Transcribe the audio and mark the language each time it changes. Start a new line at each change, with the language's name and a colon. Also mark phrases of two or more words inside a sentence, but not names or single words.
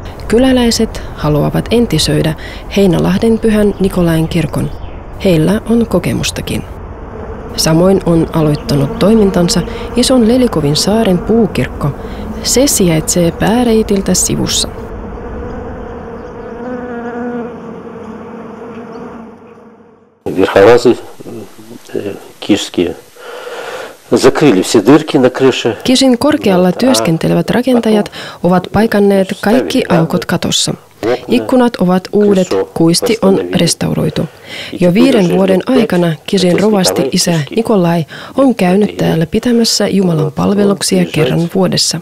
Finnish: Kyläläiset haluavat entisöidä Heinälahden Pyhän Nikolain kirkon. Heillä on kokemustakin. Samoin on aloittanut toimintansa Ison Lelikovin saaren puukirkko. Se sijaitsee pääreitiltä sivussa.
Russian: Верхолазы кишские закрыли все дырки на крыше.
Finnish: Kisin korkealla työskentelevät rakentajat ovat paikanneet kaikki aukot katossa. Ikkunat ovat uudet, kuisti on restauroitu. Jo 5 vuoden aikana Kisin rovasti isä Nikolai on käynyt täällä pitämässä Jumalan palveluksia kerran vuodessa.